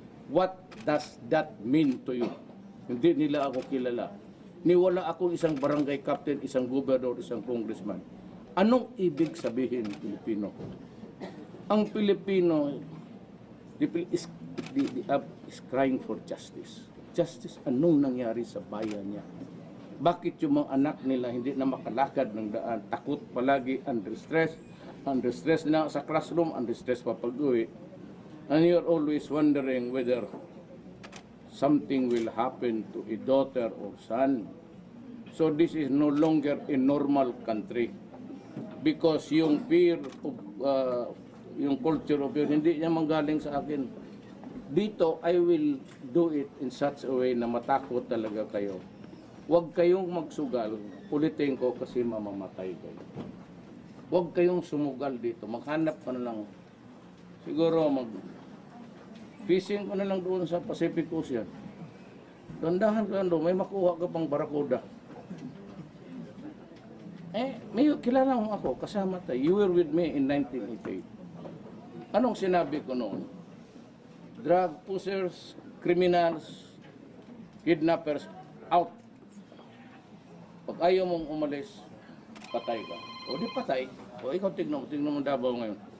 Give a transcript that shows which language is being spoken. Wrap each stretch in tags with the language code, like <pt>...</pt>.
<en>What does that mean to you?</en> <tl>Hindi nila ako kilala. Niwala ako isang barangay captain, isang gobernador, isang congressman. Anong ibig sabihin Pilipino? Ang Pilipino</tl> <en>is crying for justice.</en> <tl>Justice, anong nangyari sa bayan niya? Bakit yung mga anak nila hindi na makalakad ng daan? Takot palagi, under stress na sa classroom, under stress pa pag-uwi.</tl> <en>And you're always wondering whether something will happen to a daughter or son. So this is no longer a normal country.</en> <tl>Because yung fear of, yung</tl> <en>culture of fear,</en> <tl>hindi niya manggaling sa akin.</tl> <en>Dito, I will do it in such a way</en> <tl>na matakot talaga kayo. Huwag kayong magsugal, ulitin ko kasi mamamatay kayo. Huwag kayong sumugal dito, maghanap ka na lang. Siguro fishing ka na lang doon sa Pacific Ocean. Dandahan ka doon, may makuha ka pang barakuda. May kilala mo ako, kasama tayo.</tl> <en>You were with me in 1988.</en> <tl>Anong sinabi ko noon?</tl> <en>Drug pushers, criminals, kidnappers, out.</en> <tl>Pag ayaw mong umalis, patay ka. O di patay. O ikaw tignan mo Davao ngayon.</tl>